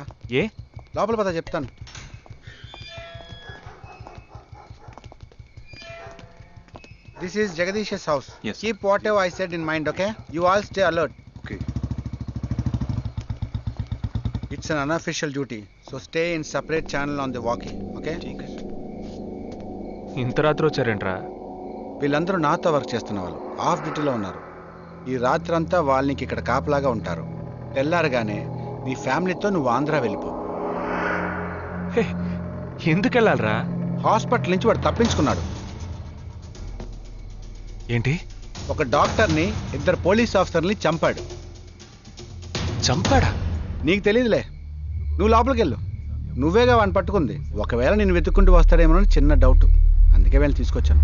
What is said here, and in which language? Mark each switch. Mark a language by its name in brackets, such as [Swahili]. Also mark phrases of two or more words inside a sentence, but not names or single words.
[Telugu] ఏ లోపల పద చెప్తాను. [English] This is Jagadish's house. Yes. Keep whatever I said in mind, okay? You all stay alert. Okay. It's an unofficial duty, so stay in separate channel on the walkie, okay? [Hindi] ठीक है. [Telugu] ఇంత రాత్రి వచ్చారేంట్రా? వీళ్ళందరూ నాతో వర్క్ చేస్తున్న వాళ్ళు, [English] off duty [Telugu] ఉన్నారు. ఈ రాత్రంతా వాళ్ళు నీకు ఇక్కడ కాపలాగా ఉంటారు. తెల్లారగానే నీ ఫ్యామిలీతో నువ్వు ఆంధ్ర వెళ్ళిపో. ఎందుకు వెళ్ళాలరా? హాస్పిటల్ నుంచి వాడు తప్పించుకున్నాడు. ఏంటి? ఒక డాక్టర్ని, 2 [English] police officer [Telugu] చంపాడు. చంపాడా? నీకు తెలియదులే, నువ్వు లోపలికి వెళ్ళు. నువ్వేగా వాడిని పట్టుకుంది. ఒకవేళ నేను వెతుక్కుంటూ వస్తాడేమో అని చిన్న డౌట్, అందుకే వెళ్ళి తీసుకొచ్చాను.